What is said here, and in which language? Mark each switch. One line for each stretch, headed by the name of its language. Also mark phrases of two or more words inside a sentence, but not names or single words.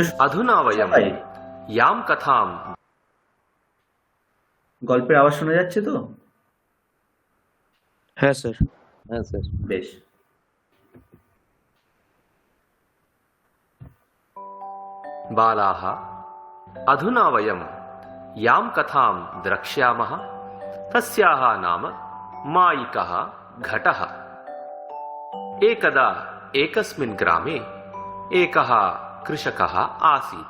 Sanskrit: अधुना वयं यां कथां
Bangla: গল্পের আওয়াজ শোনা যাচ্ছে তো? হ্যাঁ স্যার। হ্যাঁ স্যার। বেশ।
Sanskrit: बालाः अधुना वयं यां कथां द्रक्ष्यामः तस्याः नाम मायिकः घटः। एकदा एकस्मिन् ग्रामे एकः कृषकः आसीत्।